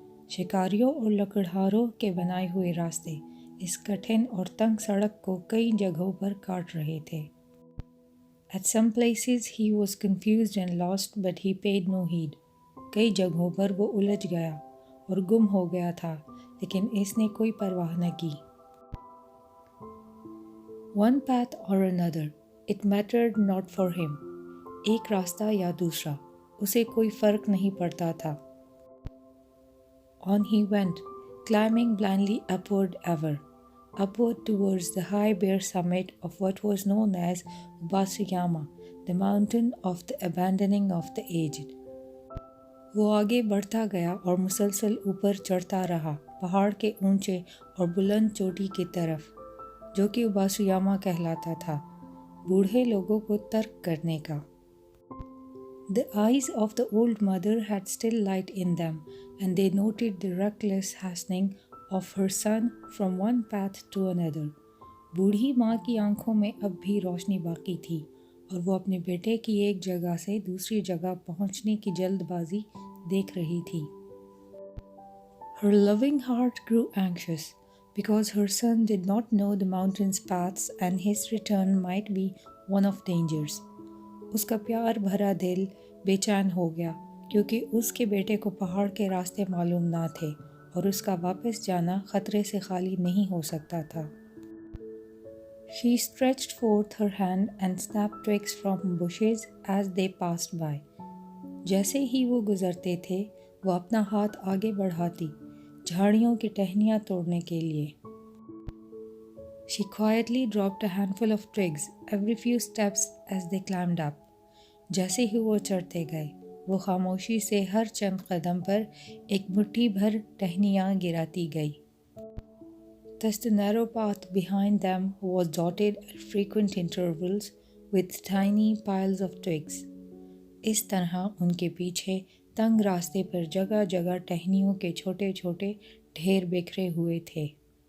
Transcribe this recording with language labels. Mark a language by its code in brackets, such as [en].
[hi] शिकारियों और लकड़हारों के बनाए हुए रास्ते इस कठिन और तंग सड़क को कई जगहों पर काट रहे थे. [en] At some places he was confused and lost, but he paid no heed. [hi] कई जगहों पर वो उलझ गया और गुम हो गया था, लेकिन इसने कोई परवाह न की. [en] One path or another, it mattered not for him. [hi] एक रास्ता या दूसरा, उसे कोई फ़र्क नहीं पड़ता था. [en] On he went, climbing blindly upward ever. Upward towards the high bare summit of what was known as Ubasayama, the mountain of the abandoning of the aged. [hi] वो आगे बढ़ता गया और मुसलसल ऊपर चढ़ता रहा, पहाड़ के ऊंचे और बुलंद चोटी की तरफ, जो कि उबासुयामा कहलाता था, बूढ़े लोगों को तर्क करने का। [en] The eyes of the old mother had still light in them, and they noted the reckless hastening of her son from one path to another. [hi] बूढ़ी माँ की आंखों में अब भी रोशनी बाकी थी और वो अपने बेटे की एक जगह से दूसरी जगह पहुंचने की जल्दबाजी देख रही थी। [en] Her loving heart grew anxious because her son did not know the mountain's paths and his return might be one of dangers. [hi] उसका प्यार भरा दिल बेचैन हो गया क्योंकि उसके बेटे को पहाड़ के रास्ते मालूम ना थे और उसका वापस जाना खतरे से खाली नहीं हो सकता था। [en] She stretched forth her hand and snapped twigs from bushes as they passed by. [hi] जैसे ही वो गुजरते थे, वो अपना हाथ आगे बढ़ाती, झाड़ियों की टहनियाँ तोड़ने के लिए। [en] She quietly dropped a handful of twigs every few steps as they climbed up. [hi] जैसे ही वो चढ़ते गए, वो खामोशी से हर चंद कदम पर एक मुट्ठी भर टहनियाँ गिराती गई। [en] Thus the narrow path behind them was dotted at frequent intervals with tiny piles of twigs. [hi] इस तरह उनके पीछे तंग रास्ते पर जगह जगह टहनियों के छोटे छोटे ढेर बिखरे हुए थे।